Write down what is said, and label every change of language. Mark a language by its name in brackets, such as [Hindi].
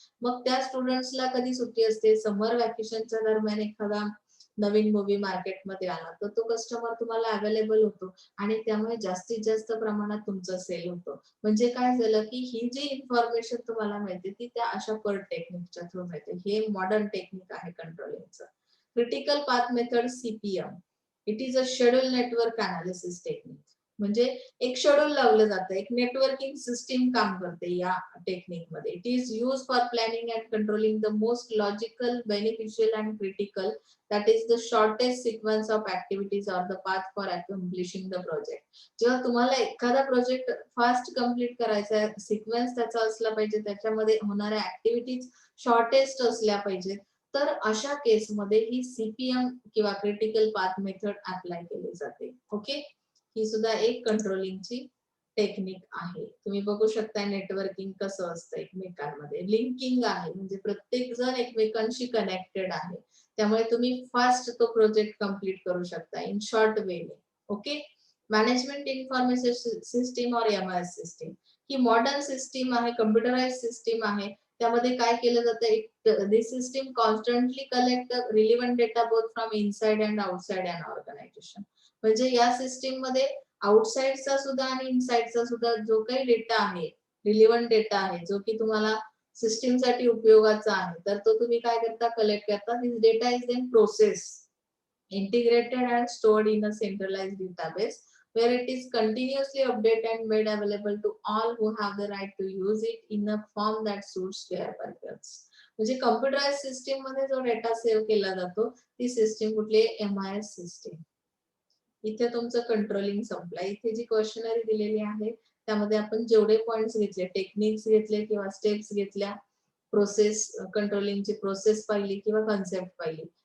[Marathi] मग त्या स्टुडंट्सला कधी सुट्टी असते, समर व्हॅकेशनच्या दरम्यान एखादा नवीन मूव्ही मार्केटमध्ये आला, तर तो कस्टमर तुम्हाला अवेलेबल होतो आणि त्यामुळे जास्तीत जास्त प्रमाणात तुमचं सेल होतं. म्हणजे काय झालं, की ही जी इन्फॉर्मेशन तुम्हाला मिळते ती त्या अशा पर्ट टेक्निकच्या थ्रू मिळते. हे मॉडर्न टेक्निक आहे कंट्रोलिंगचं. Critical path method, CPM. [English] It is a schedule network analysis technique. [Marathi] म्हणजे एक शेड्यूल लावलं जातं, एक नेटवर्किंग सिस्टीम काम करते या टेक्निकमध्ये. [English] It is use for planning and controlling the most logical, beneficial and critical, that is the shortest sequence of activities or the path for accomplishing the project. [Marathi] जेव्हा तुम्हाला एखादा प्रोजेक्ट फास्ट कंप्लीट करायचा आहे, sequence त्याचा असला पाहिजे, त्याच्यामध्ये होणाऱ्या ऍक्टिव्हिटीज शॉर्टेस्ट असल्या पाहिजेत, तर अशा केसमध्ये ही सीपीएम किंवा क्रिटिकल पाथ मेथड अप्लाय केली जाते. ओके, ही सुद्धा एक कंट्रोलिंगची टेक्निक आहे. तुम्ही बघू शकता नेटवर्किंग कसं असतं एकमेकांमध्ये, लिंकिंग आहे, म्हणजे प्रत्येक जण एकमेकांशी कनेक्टेड आहे, त्यामुळे तुम्ही फास्ट तो प्रोजेक्ट कंप्लीट करू शकता in short वेने. Okay, management information system और एमआयएस सिस्टीम ही मॉडर्न सिस्टीम आहे, कम्प्युटराइज सिस्टीम आहे. त्यामध्ये काय केलं जातं, [English] This system constantly collect relevant data both from inside and outside and organization. [Marathi] म्हणजे या सिस्टीम मध्ये आउटसाइडचा सुद्धा आणि इनसाइडचा सुद्धा जो काही डेटा आहे, रिलेव्हंट डेटा आहे, जो की तुम्हाला सिस्टीम साठी उपयोगाचा आहे, तर तो तुम्ही काय करता, कलेक्ट करता. [English] This data is then process, integrated and stored in a centralized database where it is continuously updated and made available to all who have the right to use it in a form that suits their purpose. [Marathi] म्हणजे computerise system मध्ये जो data save केला जातो, ती system कुठली, MIS system. इथे तुमचं controlling संपलं. इथे जी क्वेश्चनरी दिलेली आहे त्यामध्ये आपण जेवढे पॉइंट्स घेतले, टेक्निक्स घेतले किंवा स्टेप्स घेतल्या, प्रोसेस कंट्रोलिंगची प्रोसेस पाहिली किंवा कन्सेप्ट पाहिली,